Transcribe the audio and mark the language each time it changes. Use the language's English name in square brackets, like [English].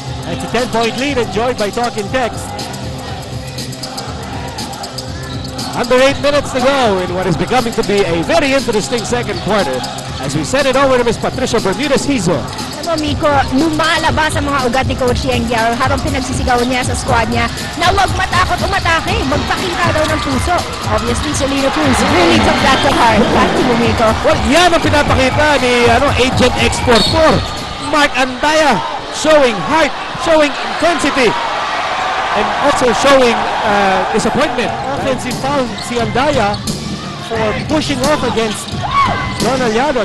[English] It's a 10-point lead enjoyed by Talking Text. Under 8 minutes to go in what is becoming to be a very interesting second quarter as we send it over to Ms. Patricia Bermudez-Hizo. [Filipino] Alam mo, Miko, lumalabas ang mga ugat ni Coach Yengyao habang pinagsisigaw niya sa squad niya na huwag matakot umatake, magpakita daw ng puso. [English] Obviously, Celino Cruz really took that to heart. Back to you, Miko. [Filipino] Well, yan ang pinapakita ni Agent X44. [English] Mark Andaya showing heart, showing intensity, and also showing disappointment. Offensive foul si Andaya for pushing off against Don Aliado.